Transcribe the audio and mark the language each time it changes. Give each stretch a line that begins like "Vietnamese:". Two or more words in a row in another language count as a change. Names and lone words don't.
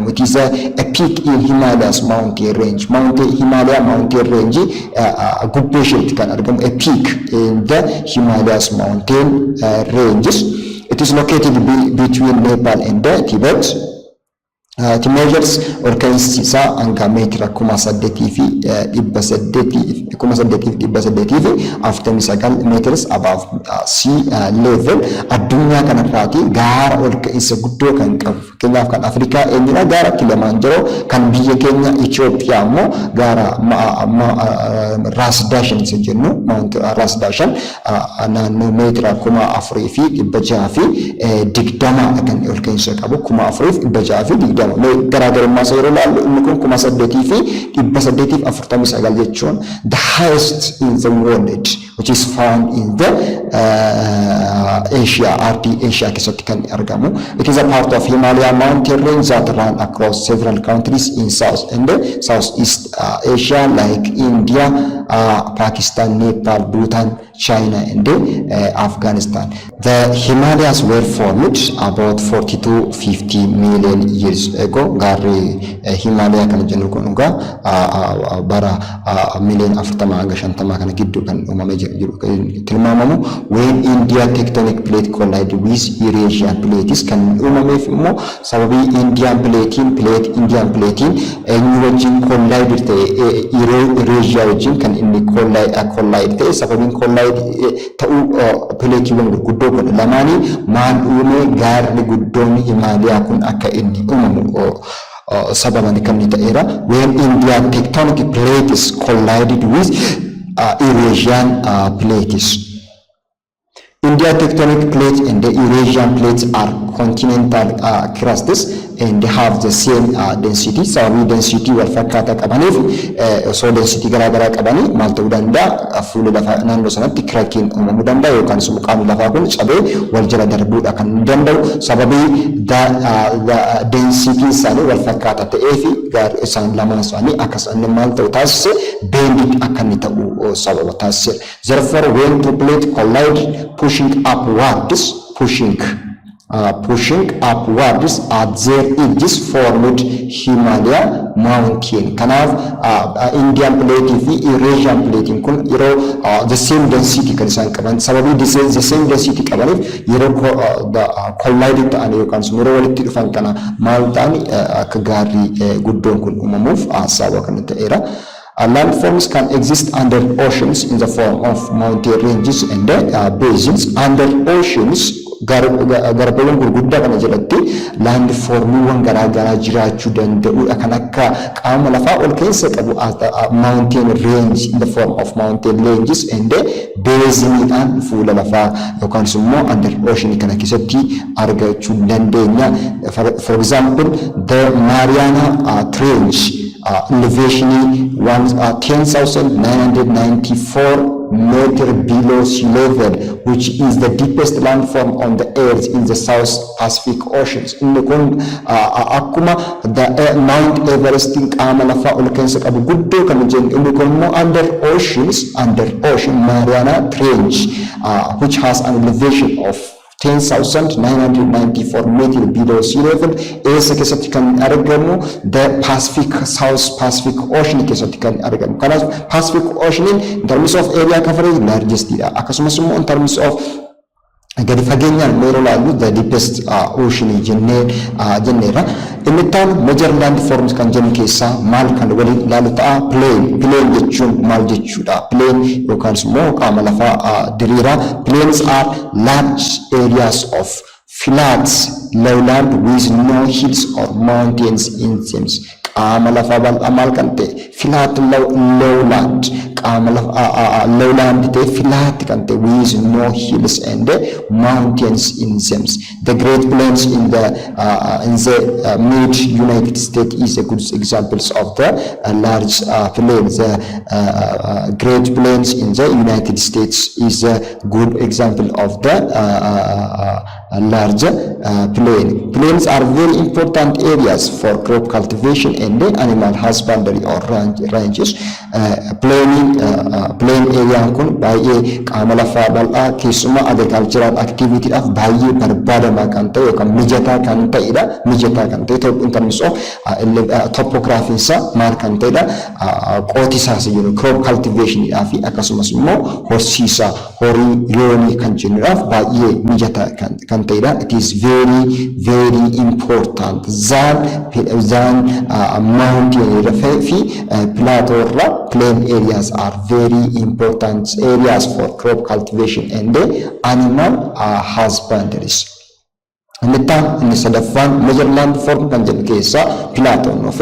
English: It is a peak in Himalayas mountain range. Himalaya mountain range
Oromo: gubbee isheetti kan argamu
English: a peak in the Himalayas mountain ranges. It is located between Nepal and Tibet. It measures
Oromo: ol ka'insi isaa hanga meetira
English: 8,849 meters above sea level.
Oromo: Addunyaa kanarraati gaara ol ka'insa guddoo kan qabu. Fakkeenyaaf kan Afrikaa eenyudha gaara Kilimanjaro kan biyya keenya Itoophiyaa immoo gaara Ras Dashan isa jennu Mount Ras Dashan naannoo meetira 4,620 kan ol ka'insa qabu 4,620 garaagarummaa isaa yeroo ilaallu inni kun 8,849 jechuun
English: the highest in the world which is found in the Asia
Oromo: keessatti kan argamu.
English: It is a part of Himalaya mountain range that run across several countries in South and Southeast Asia like India, Pakistan, Nepal, Bhutan, China and Afghanistan. The Himalayas were formed about 40 to 50 million years ago.
Oromo: Gaarri Himalaya kana jennu kun bara miliyoona 40 hanga 50 kana gidduu kan uumamee jiru tilmaamamu.
English: When India tectonic plate collide with Eurasian plates
Oromo: kan uumameef immoo sababii
English: Indian platein
Oromo: eenyu wajjin collide ta'e Eurasia wajjin kan inni collide ta'e sababiin collide ta'uu plateewwan gurguddoo kun lamaanii maal uume gaarri guddoon Himalaya kun akka inni uumamu sababan kan ta'eera.
English: When Indian tectonic plates collided with Eurasian plates. India tectonic plate and the Eurasian plates are continental crusts and they have the same density.
Oromo: Sababii density wal fakkaataa qabaniif osoo density garaagaraa qabanii maal ta'uu danda'a fuula lafaa naannoo sanatti kiraakiin uumamuu danda'a yookaan immoo qaamni lafaa kun cabee wal jala darbuudha kan danda'u sababii density isaanii wal fakkaataa ta'eefi gaarri isaan lamaan isaanii akkasaan maal ta'u taasise bending akka inni ta'u sababa taasise.
English: Therefore when two plates collide pushing upwards at their edges formed Himalaya mountain.
Oromo: Kanaaf
English: Indian plate
Oromo: fi
English: Eurasian plate
Oromo: kun yeroo
English: the same density
Oromo: kan isaan qaban sababii
English: the same density
Oromo: qabaniif yeroo collide ta'an yookaan yeroo walitti dhufan kana maal ta'an akka gaarri guddoon kun uumamuuf sababa kan ta'eera.
English: Landforms can exist under oceans in the form of mountain ranges and basins. Under oceans,
Oromo: garbawwan gurguddaa kana jalatti landformiiwwan garaagaraa jiraachuu danda'u kan akka qaama lafaa ol keessa qabu
English: mountain range in the form of mountain ranges and
Oromo: basiniidhaan fuula lafaa yookaan immoo
English: under ocean
Oromo: kana keessatti argachuu dandeenya.
English: For example, the Mariana Trench elevation 10,994 meter below sea level, which is the deepest landform on the earth in the South Pacific Oceans.
Oromo: Inni kun akkuma Mount Everest qaama lafaa ol keessa qabu guddoo kan jennu inni kun immoo
English: under ocean Mariana Trench which has an elevation of 10,994 meter below sea level.
Oromo: Eessa keessatti kan argamu the South Pacific Ocean keessatti kan argamu. Kanaaf Pacific Ocean
English: in terms of area coverage largest
Oromo: dha. Akkasumas immoo
English: in terms of
Oromo: gadi fageenyaan yeroo laallu
English: the deepest ocean
Oromo: jenneera. Inni taan
English: major landforms
Oromo: kan jennu keessaa maal kan waliin ilaalu ta'a. Plain jechuun maal jechuudha? Plain yookaan immoo qaama lafaa diriiraa.
English: Plains are large areas of flat lowland with no hills or mountains in them.
Oromo: Qaama lafaa bal'aa maal kan ta'e
English: flat lowland
Oromo: qaama lafaa lowland ta'e flat kan ta'e
English: with no hills and mountains in them. The Great Plains in the mid United States is a good examples of the large plains. The Great Plains in the United States is a good example of the large plain. Plains are very important areas for crop cultivation and animal husbandry or ranges. Plain area
Oromo: kun baay'ee qaama lafaa bal'aa keessumaa
English: agricultural activity
Oromo: dhaaf baay'ee barbaadamaa kan ta'e yookaan mijataa kan ta'edha.
English: In terms of topography
Oromo: isaa maal kan ta'edha qotisaas jennu
English: crop cultivation
Oromo: fi akkasumas immoo horsiisa horii loonii kan jennuudhaaf baay'ee mijataa kan ta'edha.
English: It is very important than mountain fi plateau plain areas are very important areas for crop cultivation and animal husbandries.
Oromo: Inni sadaffaan
English: major landform
Oromo: kan jedhu keessaa plateau nufe.